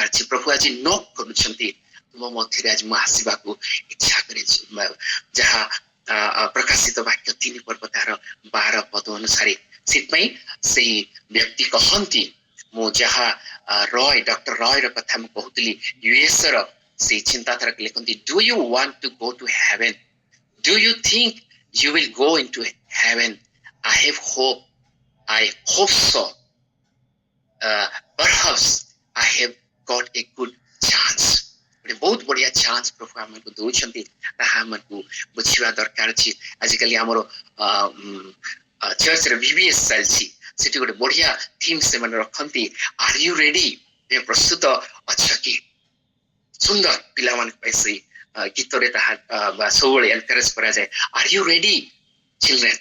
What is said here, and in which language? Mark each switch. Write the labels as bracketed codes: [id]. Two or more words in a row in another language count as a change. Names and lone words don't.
[or] ପ୍ରଭୁ ଆଜି ନକ୍ କରୁଛନ୍ତି, ତୁମ ମଧ୍ୟରେ ଆଜି ମୁଁ ଆସିବାକୁ ଇଚ୍ଛା କରେ, ଯାହା ପ୍ରକାଶିତ ବାକ୍ୟ 3 ପର୍ବ ତାର 12 ପଦ ଅନୁସାରେ। ସେଥିପାଇଁ ସେଇ ବ୍ୟକ୍ତି କହନ୍ତି, ମୁଁ ଯାହା ଡକ୍ଟର ରୟ ର କଥା ମୁଁ କହୁଥିଲି, ୟୁଏସ୍ ର ସେଇ ଚିନ୍ତାଧାରା ଲେଖନ୍ତି, [en] Do you want to go to heaven, do you think you will go into heaven, I have hope, I hope so, perhaps I have got a good chance। [or] ବହୁତ ବଢିଆ ଚାନ୍ସ ପ୍ରଭୁ ଆମକୁ ଦଉଛନ୍ତି, ତାହା ଆମକୁ ବୁଝିବା ଦରକାର ଅଛି। ଆଜିକାଲି ଆମର ଚର୍ଚ୍ଚରେ VBS ଚାଲିଛି, ସେଠି ଗୋଟେ ବଢିଆ ଥିମ୍ ସେମାନେ ରଖନ୍ତି, [en] Are you ready, [or] ପ୍ରସ୍ତୁତ ଅଛ କି? ସୁନ୍ଦର ପିଲାମାନଙ୍କ ପାଇଁ ସେଇ ଗୀତରେ ତାହା ସବୁବେଳେ ଏନକରେଜ କରାଯାଏ, [en] Are you ready children.